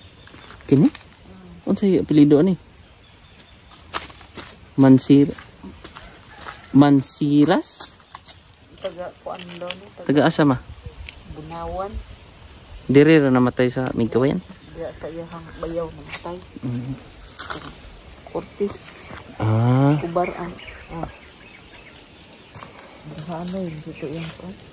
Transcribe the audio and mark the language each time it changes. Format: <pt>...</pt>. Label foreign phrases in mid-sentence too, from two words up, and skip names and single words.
<ceb>Kini? Ano sa'yo apelido ni? Mansiras? Taga kuan daw ni. Taga asa Ma? Bunawan. Diri ra namatay sa Mingkawayan. Diya sa iyahang bayaw namatay. Cortis. Escobar ang.</ceb> <tl>Ano yun? Dito yung kuan.</tl>